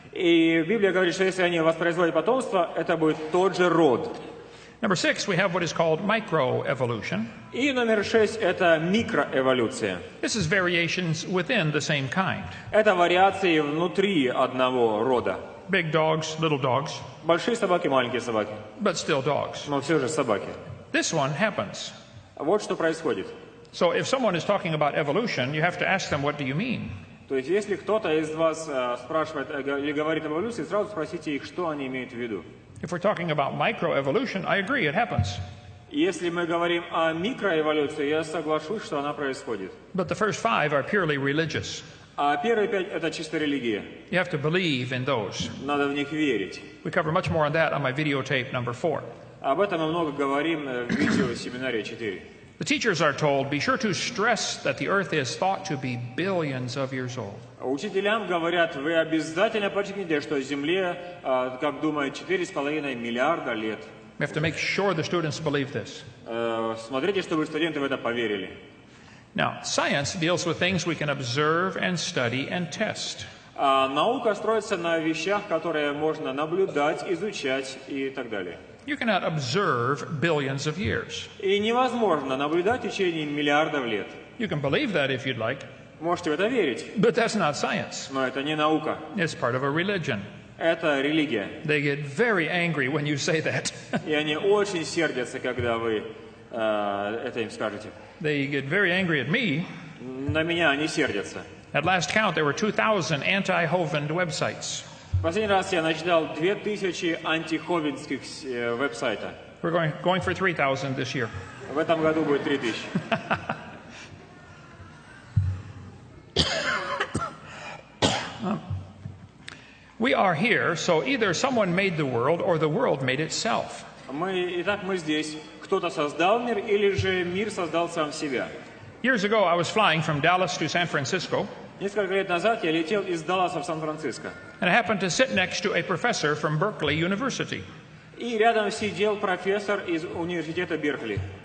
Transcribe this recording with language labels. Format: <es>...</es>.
<ru>И Библия говорит, что если они воспроизводят потомство, это будет тот же род.</ru> <en>Number 6, we have what is called microevolution.</en> <ru>И номер 6 – это микроэволюция.</ru> <en>This is variations within the same kind.</en> <ru>Это вариации внутри одного рода.</ru> <en>Big dogs, little dogs,</en> <ru>Большие собаки, маленькие собаки,</ru> <en>but still dogs.</en> <ru>но все же собаки.</ru> <en>This one happens.</en> <ru>Вот что происходит.</ru> <en>So if someone is talking about evolution, you have to ask them, what do you mean?</en> <ru>То есть, если кто-то из вас спрашивает или говорит об эволюции, сразу спросите их, что они имеют в виду.</ru> <en>If we're talking about microevolution, I agree, it happens.</en> <ru>Если мы говорим о микроэволюции, я соглашусь, что она происходит.</ru> <en>But the first 5 are purely religious.</en> <ru>А первые 5 – это чисто религия.</ru> <en>You have to believe in those.</en> <ru>Надо в них верить.</ru> <en>We cover much more on that on my videotape number 4.</en> <ru>Об этом мы много говорим в видеосеминаре 4.</ru> <en>The teachers are told, be sure to stress that the earth is thought to be billions of years old.</en> <ru>Учителям говорят, вы обязательно подчеркните, что Земле, как думают, 4,5 миллиарда лет.</ru> <en>We have to make sure the students believe this.</en> <ru>Смотрите, чтобы студенты в это поверили.</ru> <en>Now, science deals with things we can observe and study and test.</en> <ru>Наука строится на вещах, которые можно наблюдать, изучать и так далее.</ru> <en>You cannot observe billions of years.</en> <ru>И невозможно наблюдать в течение миллиардов лет.</ru> <en>You can believe that if you'd like,</en> <ru>Можете в это верить,</ru> <en>but that's not science.</en> <ru>но это не наука.</ru> <en>It's part of a religion.</en> <ru>Это религия.</ru> <en>They get very angry when you say that.</en> <ru>И они очень сердятся, когда вы это им скажете.</ru> <en>They get very angry at me.</en> <ru>На меня они сердятся.</ru> <en>At last count, there were 2,000 anti-Howland websites.</en> <ru>Последний раз я насчитал 2000 антиховиндских веб-сайта.</ru> <en>We're going for 3,000 this year.</en> <ru>В этом году будет 3000.</ru> <en>We are here, so either someone made the world or the world made itself.</en> <ru>Итак, мы здесь. Кто-то создал мир, или же мир создал сам себя?</ru> <en>Years ago, I was flying from Dallas to San Francisco,</en> <ru>Несколько лет назад я летел из Далласа в Сан-Франциско.</ru> <en>and I happened to sit next to a professor from Berkeley University.</en> <ru>И рядом сидел профессор из университета Беркли.</ru>